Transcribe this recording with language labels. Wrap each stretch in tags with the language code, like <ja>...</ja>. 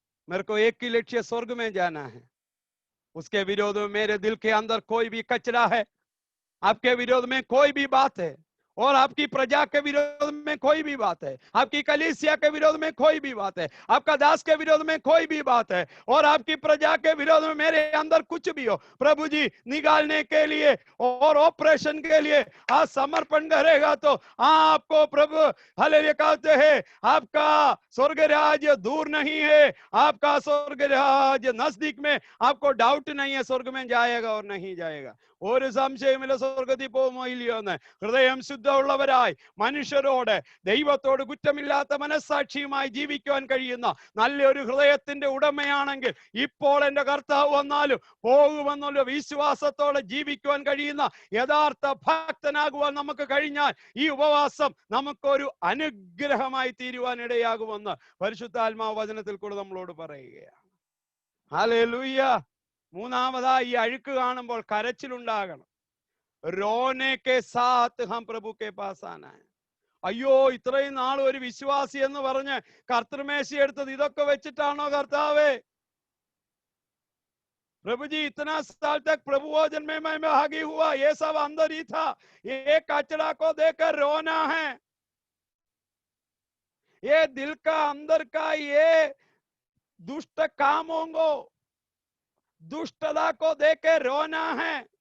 <hi>मेरे को एक ही लक्ष्य स्वर्ग में जाना है। उसके विरोध में मेरे दिल के अंदर कोई भी कचरा है, आपके विरोध में कोई भी बात है, और आपकी प्रजा के विरोध में कोई भी बात है, आपकी कलीसिया के विरोध में कोई भी बात है, आपका दास के विरोध में कोई भी बात है, और आपकी प्रजा के विरोध में मेरे अंदर कुछ भी हो, प्रभु जी निकालने के लिए और ऑपरेशन के लिए आज समर्पण करेगा तो आपको प्रभु हालेलुया कहते हैं, आपका स्वर्ग राज्य दूर नहीं है, आपका स्वर्ग राज्य नजदीक में, आपको डाउट नहीं है स्वर्ग में जाएगा और नहीं जाएगा।</hi> <ml>ഒരു സംശയമില്ല, സ്വർഗത്തിൽ പോകുമോ ഇല്ലയോ എന്ന്. ഹൃദയം ശുദ്ധമുള്ളവരായി മനുഷ്യരോട് ദൈവത്തോട് കുറ്റമില്ലാത്ത മനസ്സാക്ഷിയുമായി ജീവിക്കുവാൻ കഴിയുന്ന നല്ലൊരു ഹൃദയത്തിന്റെ ഉടമയാണെങ്കിൽ ഇപ്പോൾ എന്റെ കർത്താവ് വന്നാലും പോകുമെന്നുള്ള വിശ്വാസത്തോടെ ജീവിക്കുവാൻ കഴിയുന്ന യഥാർത്ഥ ഭക്തനാകുവാൻ നമുക്ക് കഴിഞ്ഞാൽ ഈ ഉപവാസം നമുക്കൊരു അനുഗ്രഹമായി തീരുവാൻ ഇടയാകുമെന്ന് പരിശുദ്ധാത്മാവ് വചനത്തിൽ കൂടെ നമ്മളോട് പറയുകയാണ്. ഹല്ലേലൂയ. മൂന്നാമതായി ഈ അഴുക്ക് കാണുമ്പോൾ കരച്ചിലുണ്ടാകണം.</ml> <hi>रोने के साथ हम प्रभु के पास आना है.</hi> <ml>അയ്യോ, ഇത്രയും നാൾ ഒരു വിശ്വാസി എന്ന് പറഞ്ഞ് കർത്തൃമേശ എടുത്തത് ഇതൊക്കെ വെച്ചിട്ടാണോ കർത്താവേ?</ml> <hi>प्रभु जी इतना साल तक प्रभु भोजन में मैं भागी हुआ, ये सब अंदर ही था, ये कचरा को देखकर रोना है, ये दिल का अंदर का ये दुष्ट कामों को, दुष्टता को देख के रोना है.</hi>